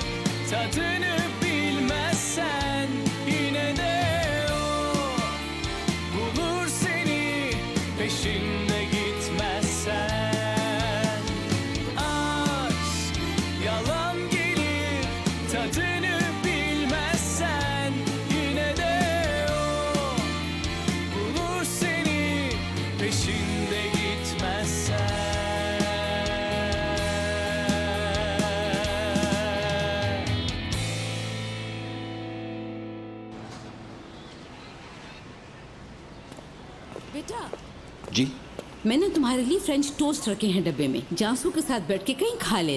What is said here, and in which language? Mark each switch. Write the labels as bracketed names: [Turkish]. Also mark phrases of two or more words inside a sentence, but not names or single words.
[Turkish] tadını bilmezsen yine de o bulur seni, peşinde gitmezsen. Aşk yalan gelir, tadını bilmezsen yine de o bulur seni, peşinde gitmezsen. [Hindi] बेटा, जी मैंने तुम्हारे लिए [English] French toast [Hindi] रखे हैं डब्बे में। जांसू के साथ बैठ के कहीं खा लेना।